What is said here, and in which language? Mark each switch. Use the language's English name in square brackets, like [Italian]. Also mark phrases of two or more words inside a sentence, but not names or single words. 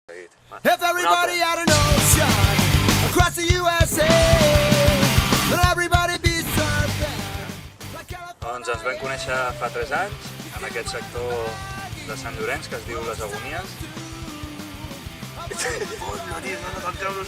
[Catalan] dit. Va. [English] If everybody had an ocean across the USA, then everybody be surfing. [Catalan] Doncs ens vam conèixer fa 3 anys en aquest sector de Sant Llorenç que es diu Les Agonies. Coño, tio, no te'l cabros.